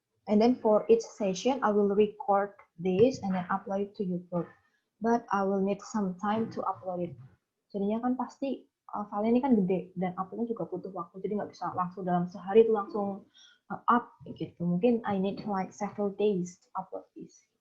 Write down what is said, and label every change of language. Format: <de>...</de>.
<en>And then for each session I will record this and then upload it to YouTube, but I will need some time to upload it.</en> <id>Jadinya kan pasti filenya ini kan gede dan uploadnya juga butuh waktu, jadi nggak bisa langsung dalam sehari itu langsung up gitu. Mungkin</id> <en>I need like several days to upload this.</en>